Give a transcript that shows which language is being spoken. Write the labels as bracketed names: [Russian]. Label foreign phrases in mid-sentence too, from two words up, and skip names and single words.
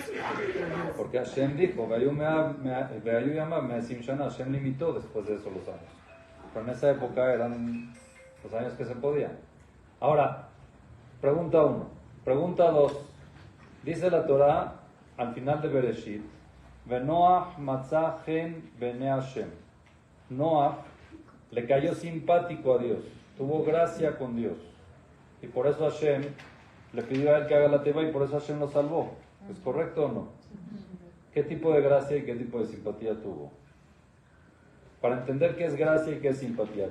[Spanish] Porque Hashem dijo, Hashem limitó después de eso los años. Pero en esa época eran los años que se podían. Ahora, pregunta 1. Pregunta 2. Dice la Torah al final de Bereshit, [Hebrew] ונח מצא חן בעיני ה. [Spanish] Noach le cayó simpático a Dios, tuvo gracia con Dios. Y por eso Hashem le pidió a él que haga la teba y por eso Hashem lo salvó. ¿Es correcto o no? ¿Qué tipo de gracia y qué tipo de simpatía tuvo? Para entender qué es gracia y qué es simpatía.